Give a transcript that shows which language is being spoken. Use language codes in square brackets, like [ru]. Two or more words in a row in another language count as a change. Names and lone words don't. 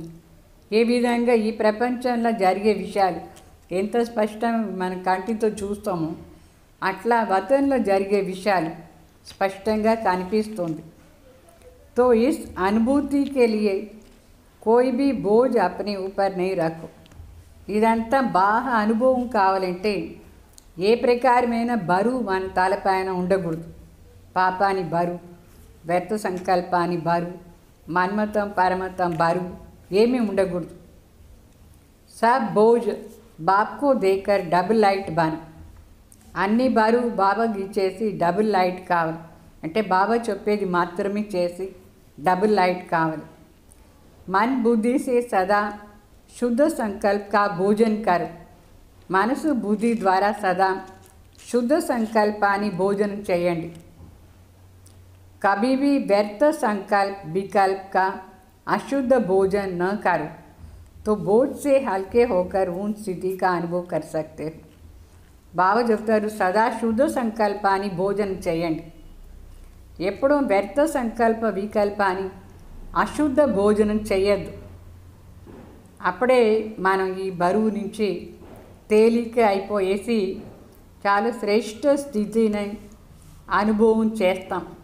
[te] ఏ విధంగా ఈ ప్రపంచంలో జరిగే విషయాలు ఎంత స్పష్టంగా మన కంటితో చూస్తామో అట్లా వతంలో జరిగే విషయాలు స్పష్టంగా కనిపిస్తుంది. [hi] तो इस अनुभूति के लिए कोई भी बोझ अपने ऊपर नहीं रखो. [te] ఇదంతా బాగా అనుభవం కావాలంటే ఏ ప్రకారమైన బరువు మన తలపైన ఉండకూడదు. పాపాని బరువు, వ్యర్థ సంకల్పాన్ని బరువు, మన్మతం పరమతం బరువు ఏమీ ఉండకూడదు. [hi] सब बोझ बाप को देकर [en] double light [hi] बन. [te] అన్ని బరువు బాబాకి ఇచ్చేసి [en] double light [te] కావాలి. అంటే బాబా చెప్పేది మాత్రమే చేసి [en] double light [te] कावल. [hi] मन बुद्धि से सदा शुद्ध संकल्प का भोजन कर. [te] మనసు బుద్ధి ద్వారా సదా శుద్ధ సంకల్పాన్ని భోజనం చేయండి. [hi] कभी भी व्यर्थ संकल्प विकल्प का अशुद्ध भोजन न करो तो बोझ से हल्के होकर उन स्थिति का अनुभव कर सकते हो. [te] బాబా చెప్తారు సదా శుద్ధ సంకల్పాన్ని భోజనం చేయండి. ఎప్పుడూ వ్యర్థ సంకల్ప వికల్పాన్ని అశుద్ధ భోజనం చేయొద్దు. అప్పుడే మనం ఈ బరువు నుంచి తేలిక అయిపోయేసి చాలా శ్రేష్ఠ స్థితిని అనుభవం చేస్తాం.